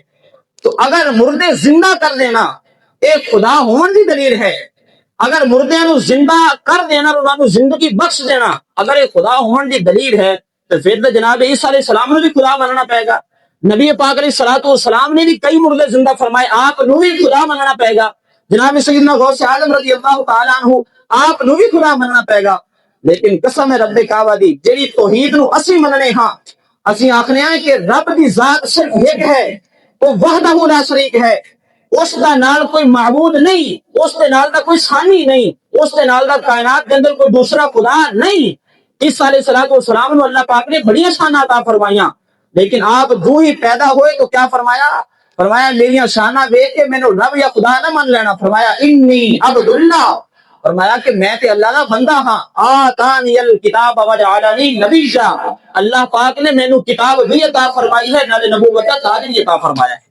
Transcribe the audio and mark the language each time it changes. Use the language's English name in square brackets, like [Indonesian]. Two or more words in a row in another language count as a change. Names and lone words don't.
[Punjabi] تو اگر مردے زندہ کر دینا اے خدا ہون دی دلیل ہے، اگر مردیاں نو زندہ کر دینا اور انہاں نو زندگی بخش دینا اگر اے خدا ہون دی دلیل ہے تو پھر تو جناب عیسیٰ [Arabic] علیہ السلام [Punjabi] نے بھی خدا مننا پائے گا۔ نبی پاک [Arabic] علیہ الصلوۃ والسلام [Punjabi] نے بھی کئی مردے زندہ فرمائے، آپ نو بھی خدا مننا پائے گا۔ جناب سیدنا غوث اعظم [Arabic] رضی اللہ تعالیٰ عنہ [Punjabi] آپ نو بھی خدا مننا پائے گا۔ لیکن قسم رب کعبہ دی جیڑی توحید نو اسی مننے ہاں، اسی آکھنے ہیں کہ رب دی ذات صرف ایک ہے، وہ [Arabic] وحدہ لا شریک [Punjabi] ہے، اس دا نال کوئی معبود نہیں، اس دے نال دا کوئی ثانی نہیں، اس دے نال دا کائنات کے اندر کوئی دوسرا خدا نہیں۔ عیسیٰ [Arabic] علیہ الصلوۃ والسلام [Punjabi] نو اللہ پاک نے بڑی شاناں عطا فرمائیاں، [Urdu] لیکن آپ جو ہی پیدا ہوئے تو کیا فرمایا؟ [Punjabi] فرمایا میری شاناں دیکھ کے مینوں رب یا خدا نہ من لینا، فرمایا [Arabic] انی عبد اللہ، [Punjabi] فرمایا کہ میں تے اللہ دا بندہ ہاں، [Arabic] آتانی الکتاب وجعلنی نبیا، [Punjabi] اللہ پاک نے مینوں کتاب بھی عطا فرمائی ہے، نال نبوت کا تاج بھی عطا فرمایا ہے۔